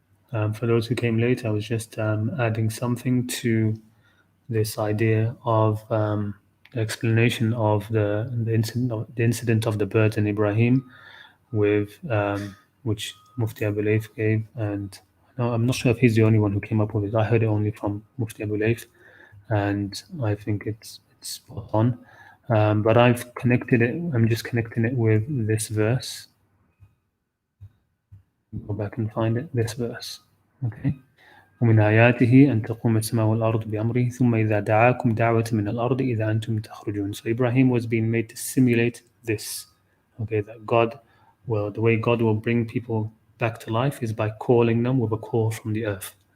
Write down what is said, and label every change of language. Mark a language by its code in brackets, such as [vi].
[en] For those who came late, I was just adding something to this idea of the explanation of the incident of the birds in Ibrahim, with which Mufti Abu Layth gave, and I'm not sure if he's the only one who came up with it. I heard it only from Mufti Abu Layth, and I think it's spot on. But I've connected it. I'm just connecting it with this verse. Go back and find it. This verse. Okay. [ar] ومن آياته أن تقوم السماء والأرض بأمره ثم إذا دعاكم دعوة من الأرض إذا أنتم تخرجون. [en] So Ibrahim was being made to simulate this. Okay, that the way God will bring people back to life is by calling them with a call from the earth.